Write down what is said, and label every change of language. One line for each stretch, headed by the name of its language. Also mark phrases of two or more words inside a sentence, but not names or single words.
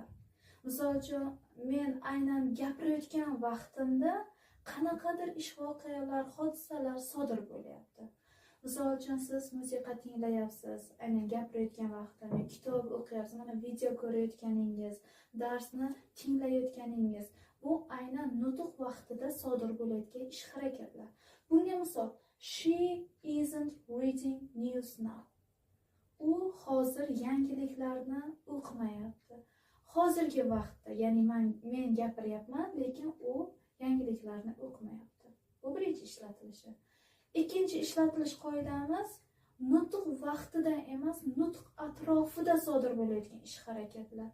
Uzbek: Misol uchun, men aynan gapirayotgan vaqtimda qanaqadir ish voqealar, hodisalar sodir bo'lyapti. Misol uchun siz musiqa tinglayapsiz, aynan gapirayotgan vaqtda, kitob o'qiyapsiz, mana video ko'rayotganingiz, darsni tinglayotganingiz, bu aynan nutq vaqtida sodir bo'layotgan ish harakatlar. Bunga misol,
English: she isn't reading news now.
Uzbek: U hozir yangiliklarni o'qimayapti. Hozirgi vaqtda, ya'ni men gapiryapman, lekin u yangiliklarni o'qimayapti. Bu birinchi ishlatilishi. Ikkinchi ishlatilish qoidamiz nutq vaqtida emas, nutq atrofida sodir bo'layotgan ish harakatlar.